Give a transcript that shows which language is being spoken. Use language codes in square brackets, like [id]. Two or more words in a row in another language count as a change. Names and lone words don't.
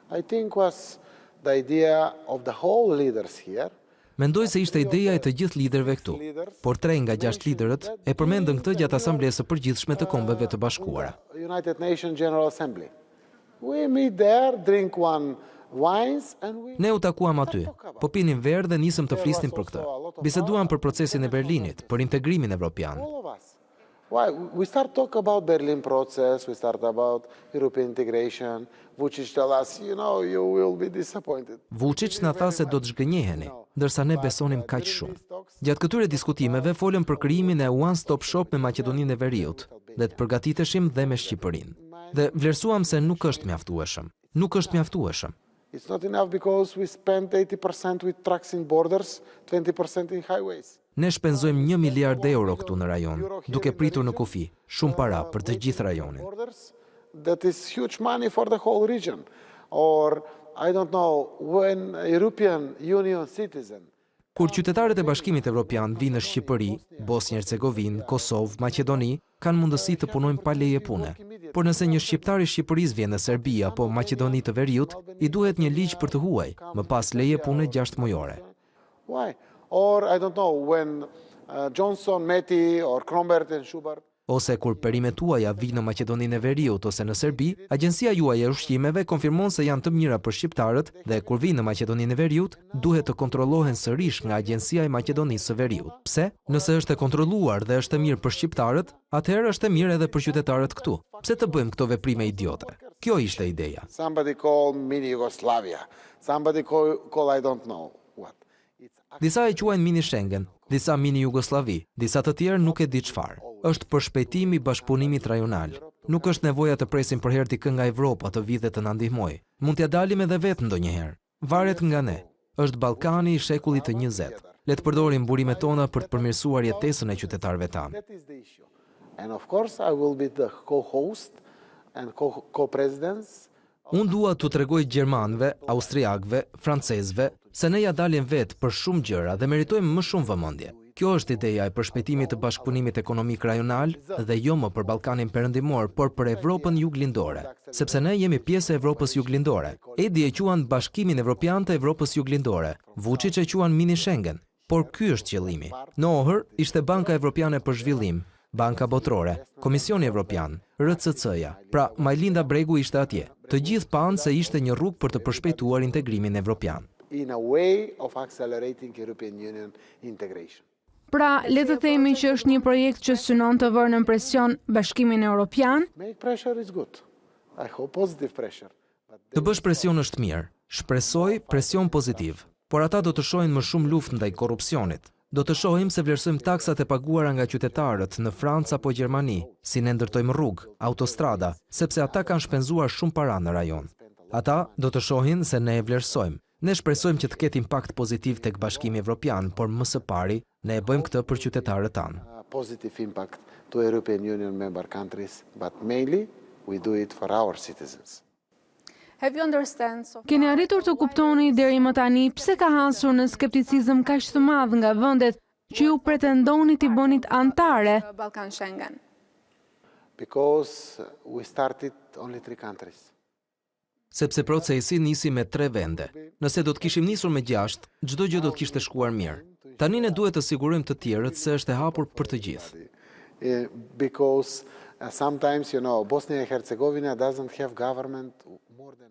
[sq] Mendoj se ishte ideja e të gjithë liderëve këtu, por 3 nga 6 liderët e përmendën këtë gjatë asamblesë së përgjithshme të Kombeve të Bashkuara. Ne u takuam aty, po pinim verë dhe nisëm të flisnim për këtë. Biseduam për procesin e Berlinit, për integrimin evropian. [en] We start talk about Berlin process, we start about European integration. Vučić tell us, you will be disappointed. [sq] Vučić na tha se do të zhgënjeheni, ndërsa ne besonim kaq shumë. Gjatë këtyre diskutimeve folëm për krijimin e [en] One Stop Shop [sq] me Maqedoninë e Veriut dhe të përgatiteshim dhe me Shqipërinë. Dhe vlerësuam se nuk është mjaftueshëm. Nuk është mjaftueshëm. [en] It's not enough because we spend 80% with trucks in borders, 20% in highways. [sq] Ne shpenzojmë 1 miliard euro këtu në rajon, duke pritur në kufi, shumë para për të gjithë rajonin. [en] That is huge money for the whole region. Or, I don't know, when European Union citizen... [sq] Kur qytetarët e Bashkimit Evropian vinë në Shqipëri, Bosnjë Hercegovinë, Kosovë, Maqedoni, kanë mundësi të punojnë pa leje pune. Por nëse një shqiptar i Shqipërisë vjen në Serbi apo Maqedoni të Veriut, i duhet një ligj për të huaj, më pas leje pune 6 mujore. [en] Why? Or, I don't know, when Johnson, Meti, or Krombert and Schubert. [sq] Ose kur perimet tuaja vi në Maqedoninë e Veriut ose në Serbi, agjencia juaj e ushqimeve konfirmon se janë të mira për shqiptarët dhe kur vi në Maqedoninë e Veriut, duhet të kontrollohen sërish nga agjencia e Maqedonisë së Veriut. Pse? Nëse është e kontrolluar dhe është e mirë për shqiptarët, atëherë është e mirë edhe për qytetarët këtu. Pse të bëjmë këto veprime idiote? Kjo ishte ideja. [en] Somebody call mini Yugoslavia. Somebody call I don't know what. [sq] Disa e quajnë mini Schengen, disa mini Jugoslavi, disa të tjerë nuk e di çfarë. Është përshpejtimi i bashkëpunimit rajonal. Nuk është nevoja të presim për herë dikë nga Evropa të vijë dhe të na ndihmojë. Mund t'ja dalim edhe vetë ndonjëherë. Varet nga ne. Është Ballkani i shekullit të 20. Le të përdorim burimet tona për të përmirësuar jetesën e qytetarëve tanë. [en] And of course I will be the co-host and co-presidents. [sq] Unë dua t'u tregoj gjermanëve, austriakëve, francezëve se ne ja dalim vetë për shumë gjëra dhe meritojmë më shumë vëmendje. Kjo është ideja e përshpejtimit të bashkëpunimit ekonomik rajonal dhe jo më për Ballkanin perëndimor, por për Evropën juglindore, sepse ne jemi pjesë e Evropës juglindore. Edi e quan Bashkimin Europian të Evropës juglindore, Vučić e quan mini Schengen, por ky është qëllimi. Në ohër ishte Banka Evropiane për Zhvillim, Banka Botrore, Komisioni Evropian, RCC-ja, pra Majlinda Bregu ishte atje. Të gjithë panë se ishte një rrugë për të përshpejtuar integrimin evropian. [en] In a way of accelerating European Union integration. [sq] Pra, le të themi që është një projekt që synon të vërë në presion Bashkimin Europian. [en] Make pressure is good. I hope positive pressure. [sq] Të bësh presion është mirë. Shpresoj presion pozitiv. Por ata do të shohin më shumë luftë ndaj korrupsionit. Do të shohim se vlerësojmë taksat e paguara nga qytetarët në Francë apo Gjermani, si ne ndërtojmë rrugë, autostrada, sepse ata kanë shpenzuar shumë para në rajon. Ata do të shohin se ne e vlerësojmë. Ne shpresojmë që të ketë impakt pozitiv tek Bashkimi Evropian, por më së pari ne e bëjmë këtë për qytetarët tanë. Positive impact to European Union member countries, but mainly we do it for our citizens. Keni arritur të kuptoni deri më tani pse ka hasur në skepticizëm kaq të madh nga vendet që ju pretendoni t'i bënit antare Ballkan Schengen? [en] Because we started only 3 countries. [sq] Sepse procesi nisi me 3 vende. Nëse do të kishim nisur me 6, çdo gjë do të kishte shkuar mirë. Tani ne duhet të sigurojmë të tjerët se është e hapur për të gjithë. [en] Because sometimes, Bosnia and Herzegovina doesn't have government more than.